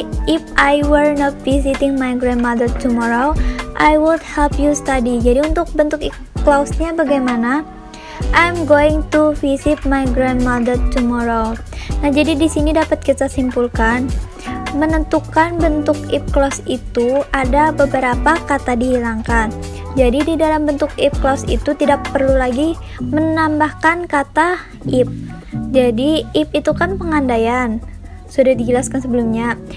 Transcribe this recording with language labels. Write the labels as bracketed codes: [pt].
[en] If I were not visiting my grandmother tomorrow, I would help you study. [id] Jadi untuk bentuk if clause-nya bagaimana? [en] I'm going to visit my grandmother tomorrow. [id] Nah, jadi di sini dapat kita simpulkan, menentukan bentuk if clause itu ada beberapa kata dihilangkan. Jadi di dalam bentuk if clause itu tidak perlu lagi menambahkan kata if. Jadi if itu kan pengandaian, sudah dijelaskan sebelumnya.